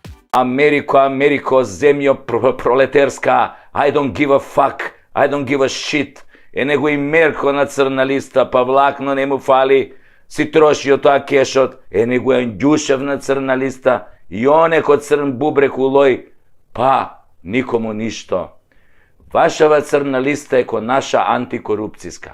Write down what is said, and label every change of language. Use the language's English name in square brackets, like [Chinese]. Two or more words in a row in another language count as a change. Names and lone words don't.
[Macedonian] Америко, земјо пролетерска, [English] I don't give a fuck, I don't give a shit. [Macedonian] Него и Мерко на црна листа, па влакно не му фали, си трошио тоа кешот, него е Ѓушев на црна листа, и онеко црн бубрек улој, па никому ништо. Вашава црна листа е ко наша антикорупцијска.